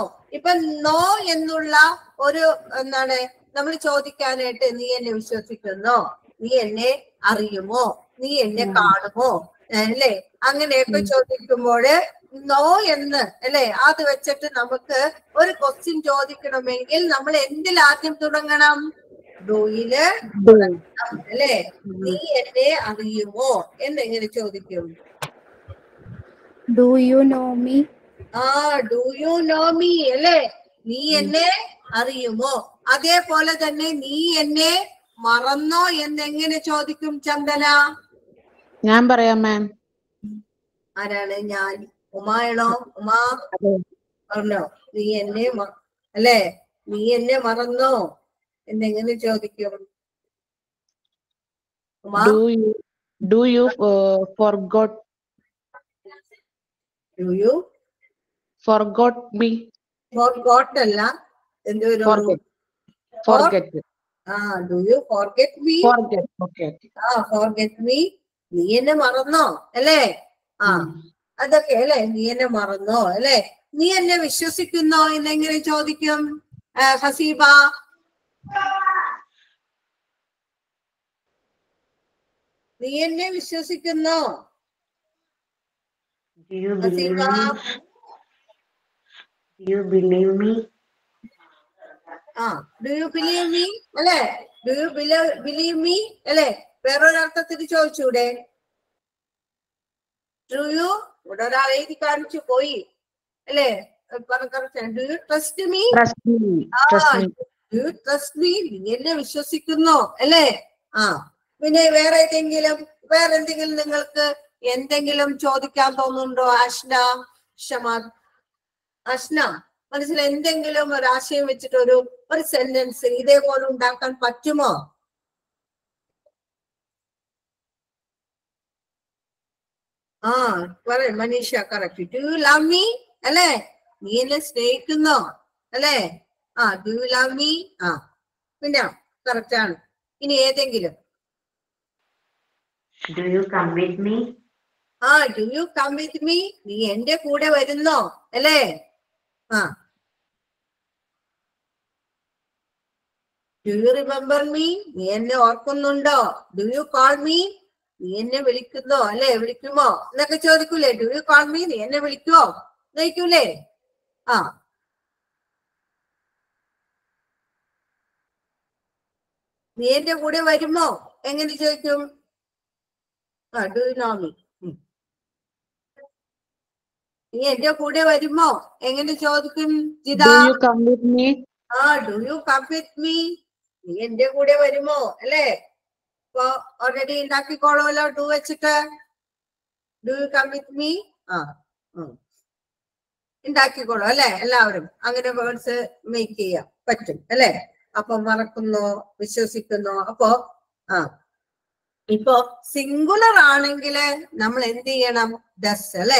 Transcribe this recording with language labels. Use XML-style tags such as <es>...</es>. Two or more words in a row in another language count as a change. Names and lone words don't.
<ml>ഇപ്പൊ നോ എന്നുള്ള ഒരു എന്താണ് നമ്മൾ ചോദിക്കാനായിട്ട്, നീ എന്നെ വിശ്വസിക്കുന്നോ, നീ എന്നെ അറിയുമോ, നീ എന്നെ കാണുമോ അല്ലെ? അങ്ങനെയൊക്കെ ചോദിക്കുമ്പോഴ് നോ എന്ന് അല്ലെ അത് വെച്ചിട്ട് നമുക്ക് ഒരു ക്വസ്റ്റ്യൻ ചോദിക്കണമെങ്കിൽ നമ്മൾ എന്തിൽ ആദ്യം തുടങ്ങണം? ഡൂയില് തുടങ്ങണം അല്ലെ? നീ എന്നെ അറിയുമോ എന്നെങ്ങനെ ചോദിക്കും?</ml> <en>do you know me. do you know me</en> <ml>അല്ലെ? നീ എന്നെ അറിയുമോ. അതേപോലെ തന്നെ നീ എന്നെ മറന്നോ എന്നെങ്ങനെ ചോദിക്കും ചന്ദന? ഞാൻ പറയാം മാം. ആരാണ്? ഞാൻ. ഉമായാണോ? ഉമാ പറഞ്ഞോ. നീ എന്നെ അല്ലെ? നീ എന്നെ മറന്നോ എന്നെങ്ങനെ ചോദിക്കും? ഉമാ?</ml> <en>Do you forgot? Do you forgot me?</en> <ml>Forgot അല്ല, എന്തൊരു</ml> <en>forget. Do you forget me? Forget. Okay. Forget me.</en> <ml>നീ എന്നെ മറന്നോ അല്ലേ? അതൊക്കെ അല്ലെ? നീ എന്നെ മറന്നോ അല്ലെ? നീ എന്നെ വിശ്വസിക്കുന്നോ എന്നെങ്ങനെ ചോദിക്കും ഹസീബ? നീ എന്നെ വിശ്വസിക്കുന്നോ ഹസീബ?</ml> <en>Do you believe me? Do you believe me അല്ലെ? Do you believe me</en> <ml>അല്ലെ? വേറൊരർത്ഥത്തിൽ ചോദിച്ചൂടെ?</ml> <en>Do you</en> <ml>ഇവിടെ ഒരാൾ എഴുതി കാണിച്ചു പോയി അല്ലെ?</ml> <en>Do you trust me? Do you trust me?</en> <ml>നീ എന്നെ വിശ്വസിക്കുന്നോ അല്ലെ? പിന്നെ വേറെന്തെങ്കിലും നിങ്ങൾക്ക് എന്തെങ്കിലും ചോദിക്കാൻ തോന്നുന്നുണ്ടോ? അഷ്ന, ഷമാദ്, അഷ്ന മനസ്സിൽ എന്തെങ്കിലും ഒരു ആശയം വെച്ചിട്ട് ഒരു സെന്റൻസ് ഇതേപോലെ ഉണ്ടാക്കാൻ പറ്റുമോ? പറയ മനീഷ. കറക്റ്റ്.</ml> <en>do you love me</en> <ml>അല്ലെ? നീ എന്നെ സ്നേഹിക്കുന്നോ അല്ലെ?</ml> <en>do you love me?</en> <ml>പിന്നെ കറക്റ്റ് ആണ്. ഇനി ഏതെങ്കിലും</ml> <en>Do you come with me? Do you come with me?</en> <ml>നീ എന്റെ കൂടെ വരുന്നോ അല്ലേ?</ml> <en>Do you remember me?</en> <ml>നീ എന്നെ ഓർക്കുന്നുണ്ടോ?</ml> <en>Do you call me?</en> <ml>നീ എന്നെ വിളിക്കുന്നോ അല്ലെ, വിളിക്കുമോ എന്നൊക്കെ ചോദിക്കൂലേ?</ml> <en>do you call me,</en> <ml>നീ എന്നെ വിളിക്കുവോ ചോദിക്കൂലേ? ആ, നീ എന്റെ കൂടെ വരുമോ എങ്ങനെ ചോദിക്കും? ആ,</ml> <en>do you know me.</en> <ml>നീ എന്റെ കൂടെ വരുമോ എങ്ങനെ ചോദിക്കും ജിത?</ml> <en>Do you come with me? ആ, do you come with me,</en> <ml>നീ എന്റെ കൂടെ വരുമോ അല്ലേ? ഇപ്പൊ ഓൾറെഡി ഉണ്ടാക്കിക്കോളൂല്ലോ ഡു വെച്ചിട്ട്.</ml> <en>do you come with me,</en> <ml>ആ ഉണ്ടാക്കിക്കോളൂ അല്ലെ? എല്ലാവരും അങ്ങനെ</ml> <en>words make</en> <ml>ചെയ്യാൻ പറ്റും അല്ലെ? അപ്പൊ മറക്കുന്നു, വിശ്വസിക്കുന്നു. അപ്പോ ആ, ഇപ്പൊ സിംഗുലർ ആണെങ്കില് നമ്മൾ എന്ത് ചെയ്യണം? ഡസ് അല്ലെ?</ml>